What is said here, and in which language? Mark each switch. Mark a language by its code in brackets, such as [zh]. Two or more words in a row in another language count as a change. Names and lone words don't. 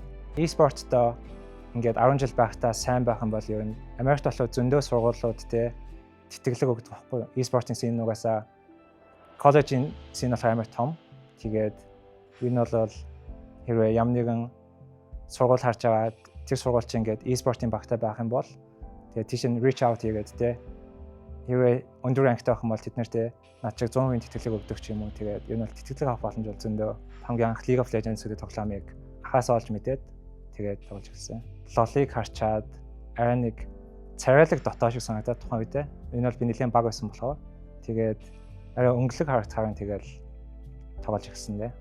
[mn] E-sport-то ингээд 10 жил байхдаа сайн байх юм бол ер нь Америкт болоо зөндөө сургуулиуд те тэтгэлэг өгдөг байхгүй юу? E-sport-ийн scene нугасаа коллежийн scene болохоор амар том. Тэгээд энэ бол хэрвээ ямар нэгэн сургууль харж байгаа тэр сургууль чинь ингээд e-sport-ийн багтай байх юм бол тэгээд тийш нь [en] reach out [mn] хийгээд те хэрвээ өндөр ранктай байх юм бол тэд нарт над чиг 100% тэтгэлэг өгдөг ч юм уу. Тэгээд энэ бол тэтгэлэг авах боломж бол зөндөө. Хамгийн анх League of Legends гэдэг тоглоомыг ахаас олж мэдээд тэгээд тоглож эхэлсэн. LoL-ыг харчаад арай нэг царайлаг дотоо шиг санагдаад тухайн үедээ энэ бол би нэлийн баг байсан болохоор тэгээд арай өнгөлөг харагдахаар тэгэл тоглож эхэлсэн дээ.